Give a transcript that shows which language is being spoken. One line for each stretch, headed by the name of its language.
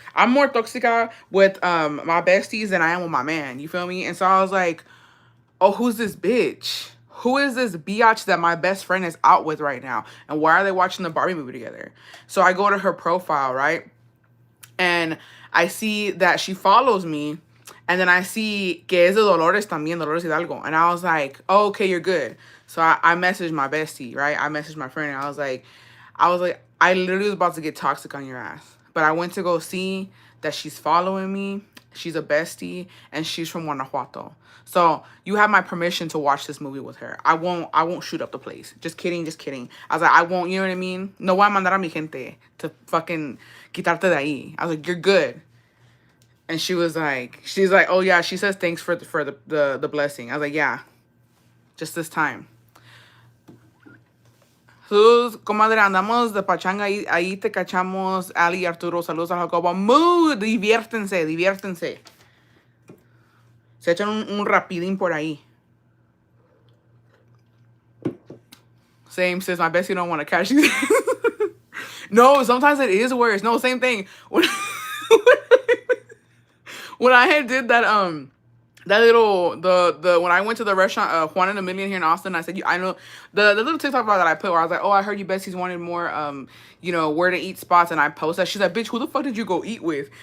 English: I'm more toxica with my besties than I am with my man. You feel me? And so I was like, oh, who's this bitch? Who is this biatch that my best friend is out with right now? And why are they watching the Barbie movie together? So I go to her profile, right? And I see that she follows me. And then I see
Spanish: que es de Dolores también, Dolores Hidalgo.
English: And I was like, oh, okay, you're good. So I messaged my bestie, right? I messaged my friend. And I was like, I literally was about to get toxic on your ass. but I went to go see that she's following me. She's a bestie, and she's from Guanajuato. So you have my permission to watch this movie with her. I won't shoot up the place. Just kidding, just kidding. I was like, I won't, you know what I mean?
Spanish: No voy a mandar a mi gente
English: to fucking
Spanish: quitarte de ahí.
English: I was like, you're good. And she's like, oh yeah, she says thanks for the blessing. I was like, yeah, just this time.
Spanish: Sus, comadre, andamos de pachanga ahí te cachamos, Ali y Arturo, saludos a Jacobo. Mood, diviértense, diviértense. Se echan un rapidín por ahí.
English: Same, sis, my bestie don't want to catch you. No, sometimes it is worse. No, same thing. When I had did that, that little, when I went to the restaurant, Juan and a Million here in Austin, I said, I know, the little TikTok about that I put where I was like, oh, I heard you besties wanted more, you know, where to eat spots, and I posted that. She's like, bitch, who the fuck did you go eat with?